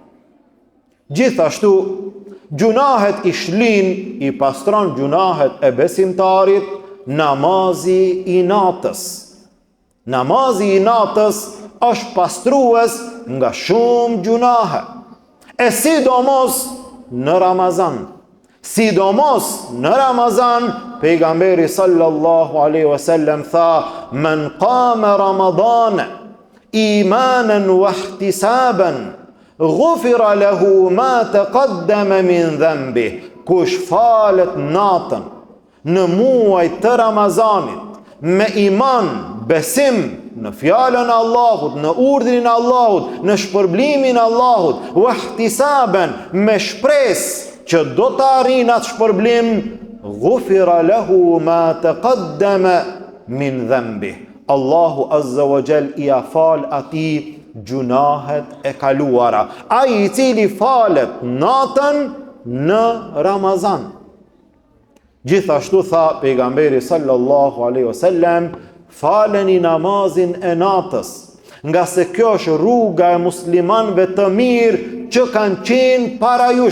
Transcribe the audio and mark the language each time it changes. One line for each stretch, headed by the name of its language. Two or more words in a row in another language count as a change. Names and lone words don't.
Albanian: Gjithashtu, gjunahet i shlin, i pastron gjunahet e besimtarit, namazi i natës. Namazi i natës është pastrues nga shumë gjunahe. E sidomos në Ramazan. Sidomos në Ramazan, pejgamberi
Arabic: صلى الله عليه وسلم tha, من قام رمضان إيمانا واحتسابا غفر له ما تقدم من ذنبه.
Albanian: Kush falet natën në muaj të Ramazanit me iman, besim në fjalën e Allahut, në urdhrin e Allahut, në shpërblimin e Allahut,
Arabic: واحتسابا,
Albanian: me shpresë që do të arrijë atë shpërblim,
Arabic: غفر له ما تقدم من ذنبه.
Albanian: Allahu
Arabic: عز وجل
Albanian: i afal atij gjunahet e kaluara. Ai i cili falet natën në Ramazan. Gjithashtu tha pejgamberi
Arabic: صلى الله عليه وسلم,
Albanian: faleni namazin e natës, nga se kjo është rruga e muslimanëve të mirë që kanë qenë para jush.